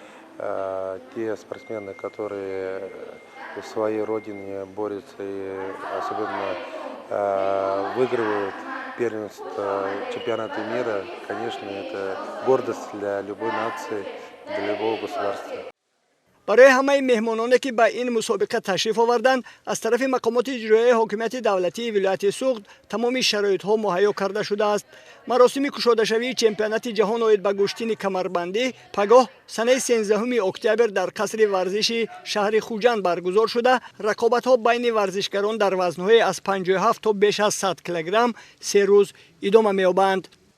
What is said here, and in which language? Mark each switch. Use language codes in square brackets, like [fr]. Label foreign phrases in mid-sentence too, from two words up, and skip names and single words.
[ru] Те спортсмены, которые в своей родине борются и особенно выигрывают первенство чемпионата мира, конечно, это гордость для любой нации, для любого государства. [tg] барои ҳамаи меҳмононе ки ба ин мусобиқа ташриф оварданд аз тарафи мақомоти иҷроии ҳокимияти давлатии вилояти Суғд тамоми шароитҳо муҳайё карда шудааст. маросими кушодашавии чемпионати ҷаҳон оид ба гӯштини камарбандӣ пагоҳ санаи 13 октябр дар қасри варзиши шаҳри Хуҷанд баргузор шуда рақобатҳо байни варзишгарон дар вазнҳои аз 57 то беш аз 100 килограмм 3 рӯз идома меёбанд.